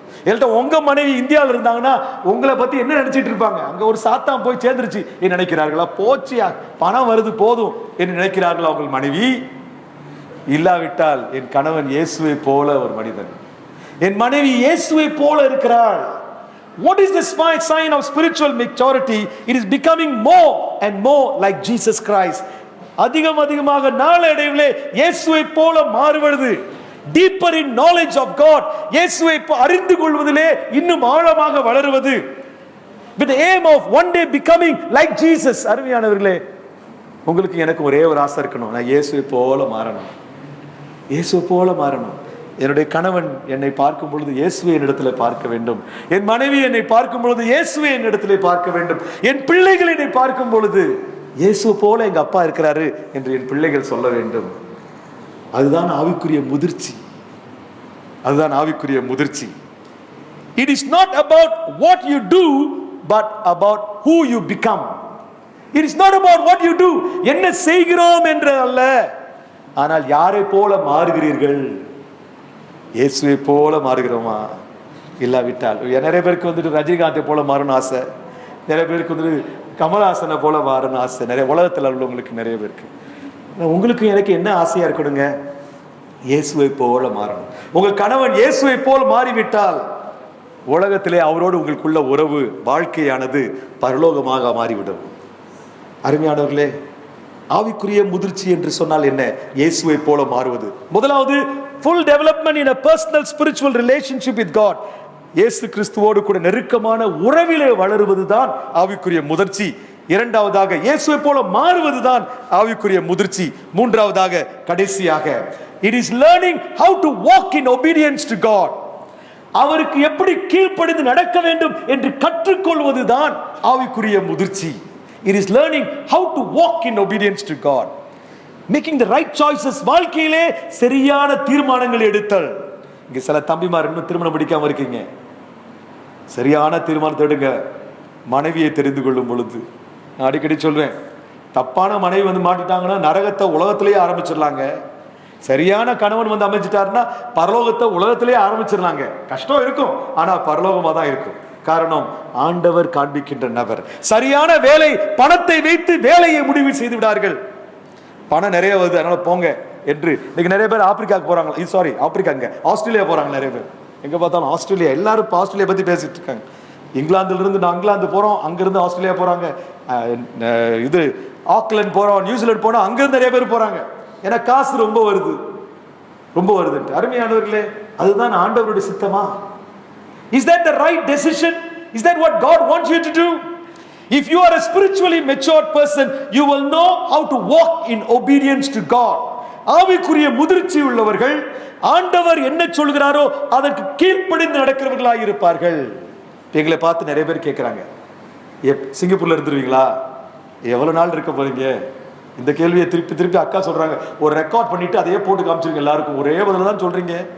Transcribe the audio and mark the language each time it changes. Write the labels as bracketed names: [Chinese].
[Tamil] இல்லாட்டா உங்க மனைவி இந்தியாவில் இருந்தாங்கன்னா உங்களை பத்தி என்ன நினைச்சிட்டு இருப்பாங்க? அங்க ஒரு சாத்தான் போய் சேர்ந்துருச்சு என்ன நினைக்கிறார்களா? போச்சியா, பணம் வருது போதும் என்று நினைக்கிறார்களா உங்கள் மனைவி? இல்லாவிட்டால் என் கணவன் இயேசுவை போல ஒரு மனிதன், என் மனைவி இயேசுவை போல இருக்கிறாள். [English] What is the sign of spiritual maturity? It is becoming more and more like Jesus Christ. [Tamil] அதிகமாக நாளடைவிலே இயேசுவை போல மாறுவது. [English] Deeper in knowledge of God. [Tamil] இயேசுவை அறிந்து கொள்வதிலே இன்னும் ஆழமாக வளருவது. [English] With the aim of one day becoming like Jesus. [Tamil] அருமையானவர்களே, உங்களுக்கு எனக்கு ஒரே ஒரு ஆசை இருக்கணும், நான் இயேசுவை போல மாறணும். இயேசுவை போல மாறணும். என்னுடைய கணவன் என்னை பார்க்கும் பொழுது இயேசுவை என்னிடத்துல பார்க்க வேண்டும். என் மனைவி என்னை பார்க்கும் பொழுது இயேசுவை என்னிடத்திலே பார்க்க வேண்டும். என் பிள்ளைகள் என்னை பார்க்கும் பொழுது இயேசு போல எங்க அப்பா இருக்கிறாரு என்று என் பிள்ளைகள் சொல்ல வேண்டும். அதுதான் ஆவிக்குரிய முதிர்ச்சி. அதுதான் ஆவிக்குரிய முதிர்ச்சி. [English] It is not about what you do, but about who you become. It is not about what you do, [Tamil] என்ன செய்கிறோம் என்று அல்ல, ஆனால் யாரை போல மாறுகிறீர்கள்? இயேசுவை போல மாறுகிறோமா? இல்லாவிட்டால் நிறைய பேருக்கு வந்துட்டு ரஜினிகாந்தை போல மாறணும் ஆசை, நிறைய பேருக்கு வந்துட்டு கமல்ஹாசனை போல மாறணும் ஆசை, நிறைய உலகத்தில் உள்ளவங்களுக்கு நிறைய பேருக்கு. உங்களுக்கு எனக்கு என்ன ஆசையா இருக்கணுங்க? இயேசுவை போல மாறணும். உங்கள் கணவன் இயேசுவை போல் மாறிவிட்டால் உலகத்திலே அவரோடு உங்களுக்குள்ள உறவு, வாழ்க்கையானது பரலோகமாக மாறிவிடும். அருமையானவர்களே, ஆவிக்குரிய முதிர்ச்சி என்று சொன்னால் என்ன? இயேசுவை போல மாறுவது. முதலாவது, [English] full development in a personal spiritual relationship with God. [Tamil] இயேசு கிறிஸ்துவோடு கூட நெருக்கமான உறவிலே வளருவதுதான் ஆவிக்குரிய முதிர்ச்சி. இரண்டாவதாக, இயேசுவை போல மாறுவதுதான் ஆவிக்குரிய முதிர்ச்சி. மூன்றாவதாக, கடைசியாக, [English] it is learning how to walk in obedience to God. [Tamil] அவருக்கு எப்படி கீழ்ப்படிந்து நடக்க வேண்டும் என்று கற்றுக்கொள்வதுதான் ஆவிக்குரிய முதிர்ச்சி. [English] It is learning how to walk in obedience to God. Making the right choices. [Tamil] வாழ்க்கையிலே சரியான தீர்மானங்களை எடுத்தல். இங்க சில தம்பிமார் இன்னும் திருமணம் முடிக்காம இருக்கீங்க, சரியான தீர்மானத்தை எடுங்க. மனைவியை தெரிந்து கொள்ளும் பொழுது நான் அடிக்கடி சொல்வேன், தப்பான மனைவி வந்து மாட்டிட்டாங்கன்னா நரகத்தை உலகத்திலேயே ஆரம்பிச்சிடலாங்க. சரியான கணவன் வந்து அமைச்சிட்டாருன்னா பரலோகத்தை உலகத்திலேயே ஆரம்பிச்சிடலாங்க. கஷ்டம் இருக்கும், ஆனா பரலோகமா தான் இருக்கும். காரணம், ஆண்டவர் காண்பிக்கின்ற நபர். சரியான வேலை, பணத்தை வைத்து வேலையை முடிவு செய்து விடார்கள். பணம் நிறைய வருது அதனால போங்க என்று இன்னைக்கு நிறைய பேர் ஆப்பிரிக்காவுக்கு போறாங்க. ஆப்பிரிக்காங்க, ஆஸ்திரேலியா போறாங்க நிறைய பேர். எங்க பார்த்தாலும் ஆஸ்திரேலியா, எல்லாரும் ஆஸ்திரேலியா பத்தி பேசிட்டு இருக்காங்க. இங்கிலாந்துல இருந்து நான் இங்கிலாந்து போறோம், அங்கிருந்து ஆஸ்திரேலியா போறாங்க, இது ஆக்லாந்து போறோம், நியூசிலாந்து போனோம், அங்கிருந்து நிறைய பேர் போறாங்க. ஏன்னா காசு ரொம்ப வருது. அருமையானவர்களே, அதுதான் ஆண்டவருடைய சித்தமா? [English] Is that the right decision? Is that what God wants you to do? If you are a spiritually matured person, you will know how to walk in obedience to God. [Tamil] ஆவிக்குரிய முதிர்ச்சி உள்ளவர்கள் ஆண்டவர் என்ன சொல்கிறாரோ அதற்கு கீழ்ப்படிந்து நடக்கிறவர்களாக இருப்பார்கள். எங்களை பார்த்து நிறைய பேர் கேட்கிறாங்க, சிங்கப்பூர்ல இருந்துருவீங்களா, எவ்வளவு நாள் இருக்க போறீங்க? இந்த கேள்வியை திருப்பி அக்கா சொல்றாங்க. ஒரு ரெக்கார்ட் பண்ணிட்டு அதையே போட்டு காமிச்சிருங்க, எல்லாருக்கும் ஒரே பதில் தான் சொல்றீங்க.